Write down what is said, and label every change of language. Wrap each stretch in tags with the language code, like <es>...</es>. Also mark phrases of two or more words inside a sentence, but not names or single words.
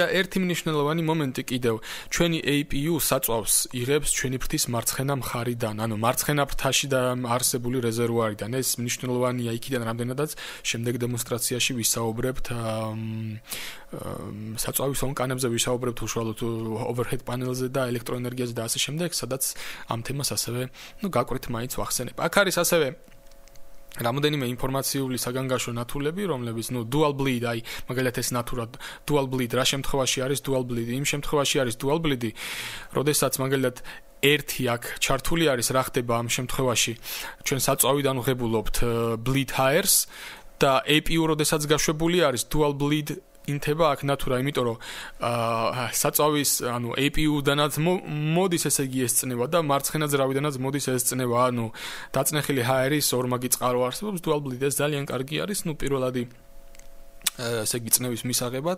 <ka>ერთი მნიშვნელოვანი მომენტი კიდევ, ჩვენი APU საწვავს იღებს ჩვენი ფრთის მარცხენა მხარიდან, ანუ მარცხენა ფრთაში და არსებული რეზერვუარიდან. ეს მნიშვნელოვანია იქიდან რამდენადაც შემდეგ დემონსტრაციაში ვისაუბრებთ საწვავის ონკანებზე, ვისაუბრებთ უშუალოდ</ka> <en>overhead panel-</en> <ka>ზე და ელექტროენერგიაზე და ასე შემდეგ, სადაც ამ თემას ასევე გაკვეთ მაინც ვახსენებ. აქ არის ასევე რამოდენიმე ინფორმაციული საგანგაშო ნათულები, რომლებიც</ka> <en>dual bleed,</en> <ka>აი მაგალითად ეს ნათურა</ka> <en>dual bleed</en> <ka>რა შემთხვევაში არის</ka> <en>dual bleed,</en> <ka>იმ შემთხვევაში არის</ka> <en>dual bleed,</en> <ka>როდესაც მაგალითად ერთი აქ ჩართული არის, რა ხდება ამ შემთხვევაში? ჩვენ საწვავიდან ვღებულობთ</ka> <en>bleed hairs</en> <ka>და APU როდესაც გაშვებული არის</ka> <en>dual bleed</en> <ka>ინთება აქ ნათურა, იმიტომ რომ საწვავის, ანუ APU-დანაც მოდის ესე იგი ეს წნევა და მარცხენა ძრავიდანაც მოდის ეს წნევა, ანუ დაწნეხილი ჰაერის ორმაგი წყარო არსებობს,</ka> <en>dual bleed</en> <ka>ეს ძალიან კარგი არის, პირველადი ესე იგი წნევის მისაღებად.</ka>